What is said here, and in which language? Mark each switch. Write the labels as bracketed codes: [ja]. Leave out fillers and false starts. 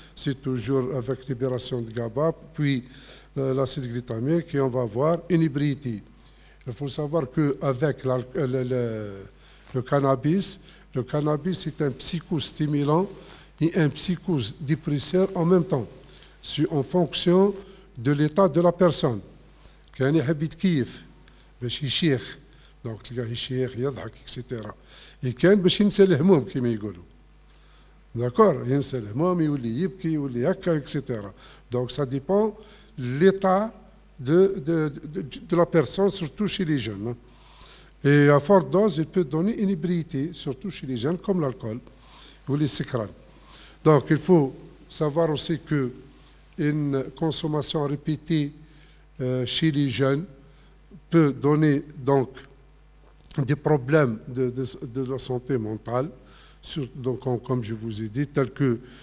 [fr] C'est toujours avec libération de GABA, puis l'acide glutamique, et on va voir une ébriété. Il faut savoir qu'avec le cannabis est un psychostimulant et un psychodépresseur en même temps. C'est en fonction de l'état de la personne. [ar] كان يحب يتكيف باش يشيخ دونك تلقاه يشيخ يضحك اكسيتيرا كان باش ينسى الهموم كما يقولوا داكور ينسى الهموم يولي يبكي يولي هكا اكسيتيرا دونك [fr] ça dépend l'état de la personne, surtout chez les jeunes. Et à forte dose, il peut donner une ébriété, surtout chez les jeunes, comme l'alcool ou les secrans. Donc il faut savoir aussi que une consommation répétée chez les jeunes peut donner donc des problèmes de la santé mentale, donc, comme je vous ai dit, tels que